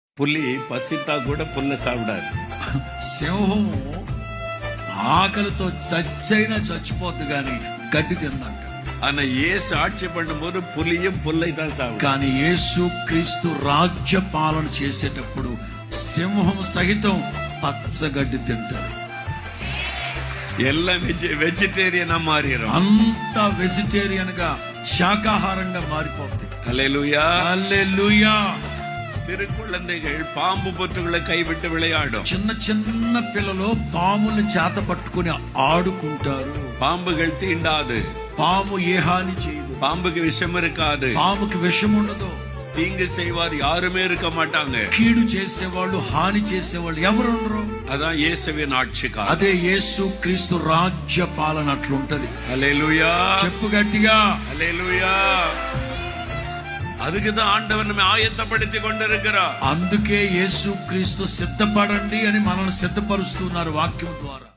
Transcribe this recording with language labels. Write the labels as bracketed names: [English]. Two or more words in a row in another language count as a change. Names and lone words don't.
[Tamil] புலி பசித்தா கூட புல்ல சாப்பிடாது. [Telugu] సింహము ఆకలితో చచ్చైనా చచ్చిపోద్ది కానీ గడ్డి తిందంట. [Tamil] ஆனா இயேசு ஆட்சி பண்ணும்போது புலியும் புல்லை தான் சாப்பிடும். [Telugu] కానీ యేసు క్రీస్తు రాజ్య పాలన చేసేటప్పుడు సింహం సహితం పచ్చగడ్డి తింటారు. [Tamil] எல்லாம் வெஜிடேரியனா மாறிடும். [Telugu] అంత వెజిటేరియన్ గా శాకాహారంగా మారిపోతాయి. హల్లెలూయా. హల్లెలూయా. [Tamil] சிறு குழந்தைகள் பாம்பு பொற்றுகளை கைவிட்டு விளையாடும். [Telugu] చిన్న చిన్న పిల్లలు పాముని చేత పట్టుకుని ఆడుకుంటారు. [Tamil] பாம்புகள் தீண்டாது. [Telugu] పాము ఏ హాని చేయదు. [Tamil] பாம்புக்கு விஷம் இருக்காது. [Telugu] పాముకి విషం ఉండదు. [Tamil] தீங்கு செய்வார் யாருமே இருக்க மாட்டாங்க. [Telugu] కీడు చేసేవాళ్ళు హాని చేసేవాళ్ళు ఎవరు ఉండరు. [Tamil] அதான் இயேசுவின் ஆட்சிக்காலம். [Telugu] అదే యేసు క్రీస్తు రాజ్య పాలన అట్లుంటది. హల్లెలూయా. చెప్పు గట్టిగా హల్లెలూయా. [Tamil] அதுக்குதான் ஆண்டவர் நம்மை ஆயத்தப்படுத்தி கொண்டிருக்கிறார். [Telugu] అందుకే యేసు క్రీస్తు సిద్ధపడండి అని మనల్ని సిద్ధపరుస్తున్నారు వాక్యం ద్వారా.